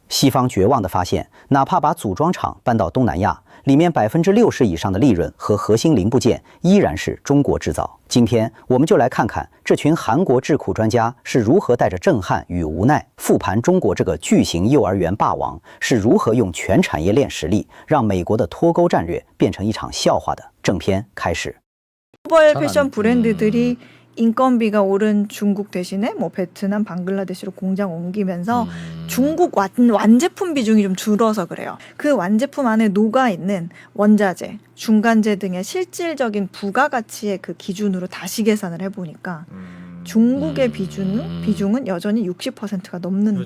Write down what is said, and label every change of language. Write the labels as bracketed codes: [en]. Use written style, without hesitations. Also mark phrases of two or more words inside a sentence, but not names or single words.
[zh] 西方绝望地发现，哪怕把组装厂搬到东南亚，里面60%以上的利润和核心零部件依然是中国制造。今天我们就来看看这群韩国智库专家是如何带着震撼与无奈复盘中国这个巨型幼儿园霸王是如何用全产业链实力让美国的脱钩战略变成一场笑话的。正片开始。 [ko] 글로벌 패션 브랜드들이 인건비가 오른 중국 대신에 뭐 베트남, 방글라데시로 공장 옮기면서 중국 완제품 비중이 좀 줄어서 그래요. 그 완제품 안에 녹아있는 원자재, 중간재 등의 실질적인 부가가치의 그 기준으로 다시 계산을 해보니까 중국의 비중은 여전히 60%가 넘는다.